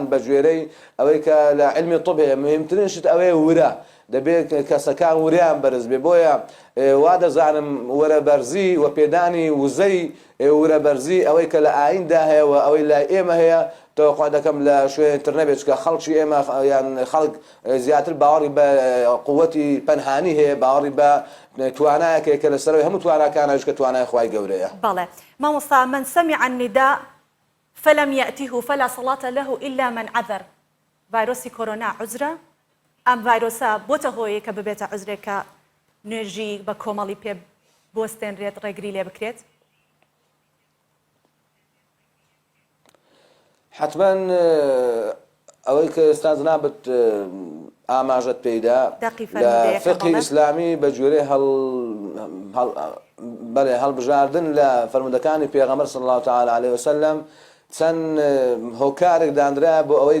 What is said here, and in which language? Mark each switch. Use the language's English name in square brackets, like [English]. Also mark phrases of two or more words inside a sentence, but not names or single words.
[Central Kurdish] بە ژێرەی ئەوەی کە لە علمی طب هەیە مهمترین شت ئەوەیە ورە دەبێت کەسەکان وریان بەرز بێ بۆیە وا دەزانم وەرەبەرزی و پێدانی وزەی وەرەبەرزی ئەوەی کە لە ئایندا هەیە و ئەوەی لای ئێمە هەیە تەوەقع دەکەم لە شوێنتر نەبێت کە خەڵکی ئێمە یان خەڵک زیاتر باوەڕی بە قووەتی پەنهانی هەیە باوەڕی بە توانایەکێک کە لەسەرەوەی هەموو تواناکانەش کە توانای خوای گەورەیە بەڵێ مامۆستا [Arabic] من سمع النداء فلم يأته فلا صلاة له إلا من عذر [Central Kurdish] ڤایرۆسی کۆرۆنا عوزرە ئەم ڤایرۆسە بۆتە هۆیە کە ببێتە عوزرێکە نوێژی بە کۆمەڵی پێ بۆستێنرێت ڕێگری لێ بکرێت حتما ئەوەی کە ئێستا جنابەت ئاماژەت پێیدا لە فقهی ئیسلامی بە جوێرەی هەڵبژاردن لە فەرمودەکانی پێغەمبەر [Arabic] صلی الله تعالی علیه وسلم [Central Kurdish] چەند هۆکارێک دانرا بۆ ئەوەی